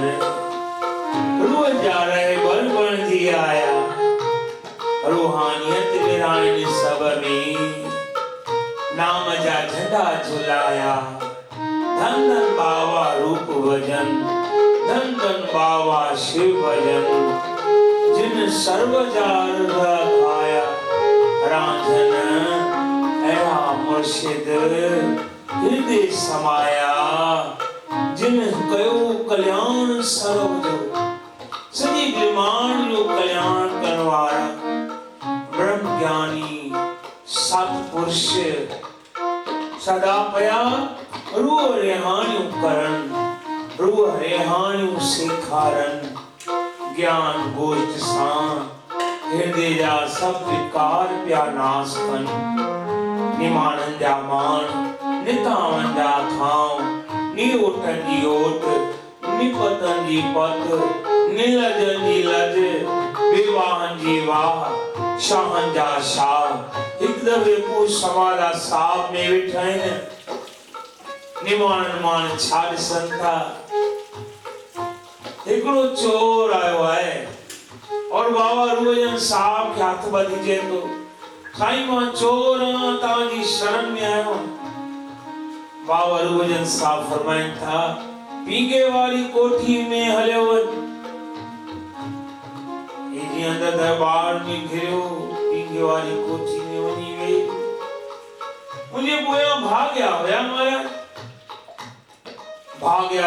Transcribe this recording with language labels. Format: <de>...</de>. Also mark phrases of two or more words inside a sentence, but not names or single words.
<sd>रोज जा रहे बल बन जी आया रूहानियत विरायण सब में नाम जा झंडा झुलाया धन धन बाबा रूप भजन धन धन बाबा शिव भजन जिन सर्व जार खाया रांझन ऐहा मुर्शिद हृदय समाया जिन कयो कल्याण सर्व जो सजी ब्रह्मांड जो कल्याण करवाया ब्रह्म ज्ञानी सतपुरुष सदा पया रूह रेहाणियों करण रूह रेहाणियों सेखारन ज्ञान गोष्ठ सां हृदय जा सब विकार प्या नाश कन निमानन जा मान नितावन जा थाव निओटन जी ओट निपतन जी पत नीलजन जी लज विवाहन जी वाह शाहन जा शाह एक दफे को समादा साहब में बिठाइन निमानन मान छाड़ संता हिकिड़ो चोर आयो आहे और बाबा रूपचंद साहब खे हथ ॿधी चए थो साईं मां चोर आहियां तव्हांजी शरण में आयो बाबा रूपचंद साहब फरमाइनि था पींगे वारी कोठी में हलियो वञ जीअं अंदर दरबार में घिरियो पींगे वारी कोठी में वञी वेही मुंहिंजे पोयां भाॻिया हुया महाराज भाॻिया</sd>